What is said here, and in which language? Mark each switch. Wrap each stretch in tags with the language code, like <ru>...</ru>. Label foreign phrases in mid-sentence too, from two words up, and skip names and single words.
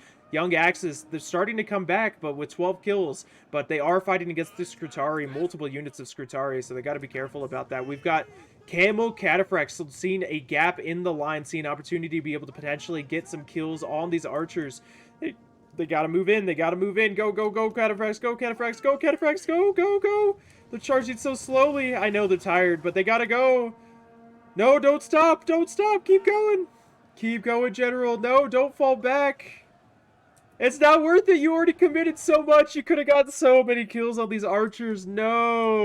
<en>Young Axes, they're starting to come back, but with 12 kills, but they are fighting against the Scrutari, multiple units of Scrutari, so they got to be careful about that. We've got Camel Cataphracts seeing a gap in the line, seeing an opportunity to be able to potentially get some kills on these archers. They got to move in, they got to move in. Go, go, go, Cataphracts, go, Cataphracts, go, Cataphracts, go, go, go. They're charging so slowly. I know they're tired, but they got to go. No, don't stop, don't stop, keep going. Keep going, General. No, don't fall back. It's not worth it. You already committed so much. You could have gotten so many kills on these archers. No.</en>